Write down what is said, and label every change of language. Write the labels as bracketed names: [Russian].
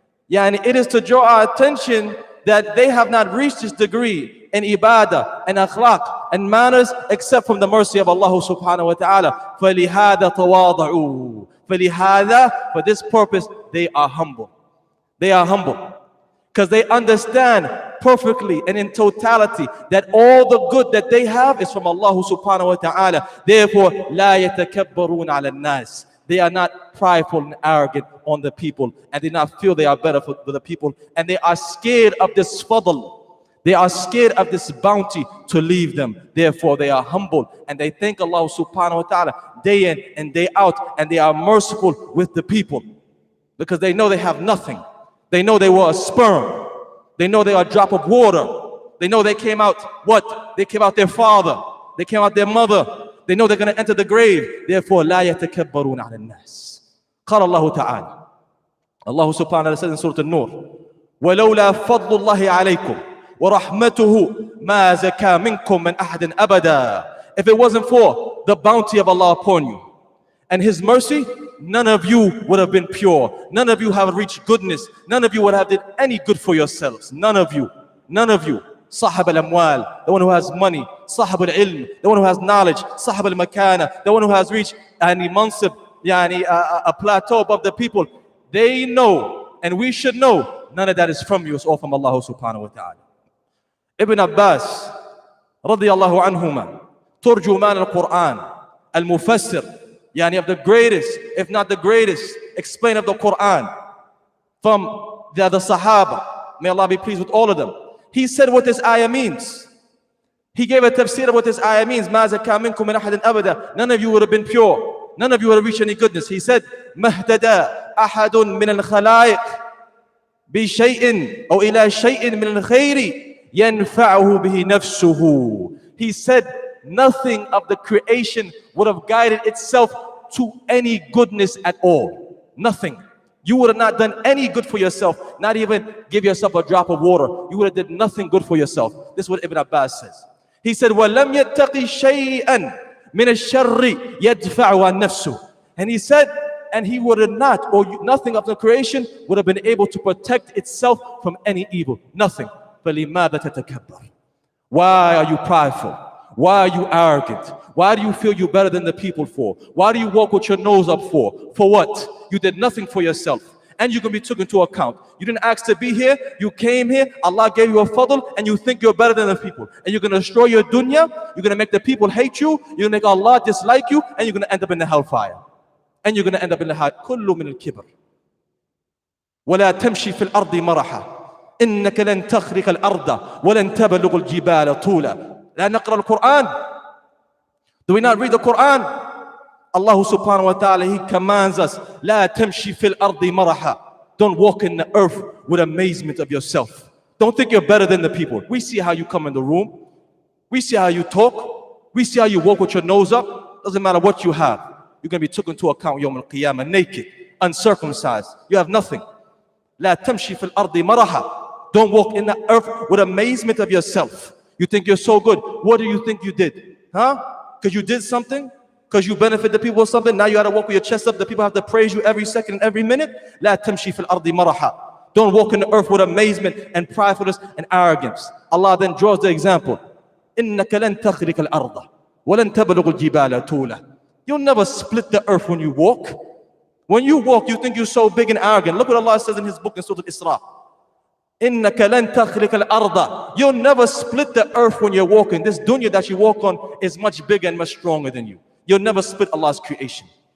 [English] It is to draw our attention that they have not reached this degree in ibadah and akhlaq and manners except from the mercy of Allah subhanahu wa ta'ala. [Arabic] فَلِهَذَا تَوَاضَعُوا. فَلِهَذَا, [English] for this purpose, they are humble. They are humble because they understand perfectly and in totality that all the good that they have is from Allah subhanahu wa ta'ala. Therefore, [Arabic] لَا يَتَكَبَّرُونَ عَلَى النَّاسِ. [English] They are not prideful and arrogant on the people, and they not feel they are better for the people, and they are scared of this fadl. They are scared of this bounty to leave them. Therefore, they are humble and they thank Allah subhanahu wa ta'ala day in and day out, and they are merciful with the people because they know they have nothing. They know they were a sperm. They know they are a drop of water. They know they came out what? They came out their father. They came out their mother. They know they're going to enter the grave. Therefore, [Arabic] لا يتكبرون على الناس. قال الله تعالى, [English] Allah subhanahu wa ta'ala says in Surah An-Nur, [Arabic] ولولا فضل الله عليكم ورحمته ما زكى منكم من أحد أبدا. [English] If it wasn't for the bounty of Allah upon you and His mercy, none of you would have been pure. None of you have reached goodness. None of you would have did any good for yourselves. None of you. None of you. [Arabic] صاحب الأموال, [English] the one who has money. [Arabic] صاحب العلم, [English] the one who has knowledge. [Arabic] صاحب المكانة, [English] the one who has reached mansib, a plateau above the people. They know, and we should know, none of that is from you. It's all from Allah subhanahu wa ta'ala. [Arabic] Ibn Abbas, رضي الله عنهما, ترجمان القرآن, [English] al-Mufassir, yani of the greatest, if not the greatest, explainer of the Quran from the other Sahaba. May Allah be pleased with all of them. He said what this ayah means. He gave a tafsir of what this ayah means. [Arabic] مَا زَكَّى مِنْكُمْ مِنْ أَحَدٍ أَبَدًا. [English] None of you would have been pure. None of you would have reached any goodness. He said, [Arabic] مَهْتَدَى أَحَدٌ مِنَ الْخَلَائِقِ بِشَيْءٍ أو إِلَى شَيْءٍ مِنَ الْخَيْرِ يَنْفَعُهُ بِهِ نَفْسُهُ. [English] He said, nothing of the creation would have guided itself to any goodness at all. Nothing. You would have not done any good for yourself, not even give yourself a drop of water. You would have did nothing good for yourself. This is what Ibn Abbas says. He said, [Arabic] وَلَمْ يَتَّقِ شَيْئًا مِنَ الشَّرِّ يَدْفَعُ عَنْ نَفْسُهُ. [English] And he said, and he would have not, or nothing of the creation would have been able to protect itself from any evil. Nothing. [Arabic] فَلِمَاذَا تَتَكَبَّرُ. [English] Why are you prideful? Why are you arrogant? Why do you feel you're better than the people for? Why do you walk with your nose up for? For what? You did nothing for yourself. And you're going to be taken into account. You didn't ask to be here. You came here. Allah gave you a fadl and you think you're better than the people. And you're going to destroy your dunya. You're going to make the people hate you. You're going to make Allah dislike you. And you're going to end up in the hellfire. And you're going to end up in the hell. [Arabic] كل من الكبر ولا تمشي في الأرض مرحا إنك لن تخرق الأرض ولن تبلغ الجبال طولا. لا نقرأ القرآن. [English] Do we not read the Quran? Allah subhanahu wa ta'ala, He commands us, [Arabic] لا تمشي في الأرض مرحا. [English] Don't walk in the earth with amazement of yourself. Don't think you're better than the people. We see how you come in the room. We see how you talk. We see how you walk with your nose up. Doesn't matter what you have. You're going to be taken into account Yawm al-Qiyamah, naked, uncircumcised. You have nothing. [Arabic] لا تمشي في الأرض مرحا. [English] Don't walk in the earth with amazement of yourself. You think you're so good. What do you think you did? Huh? Because you did something? Because you benefit the people with something? Now you got to walk with your chest up. The people have to praise you every second and every minute. [Arabic] لا تمشي في الأرض مرحا. [English] Don't walk in the earth with amazement and pridefulness and arrogance. Allah then draws the example. [Arabic] إنك لن تخرق الأرض ولن تبلغ الجبال طولا. [English] You'll never split the earth when you walk. When you walk, you think you're so big and arrogant. Look what Allah says in His book in Surah Al-Isra. [Arabic] إنك لن تخرق الأرض. [English] You'll never split the earth when you're walking. This dunya that you walk on is much bigger and much stronger than you. You'll never split Allah's creation.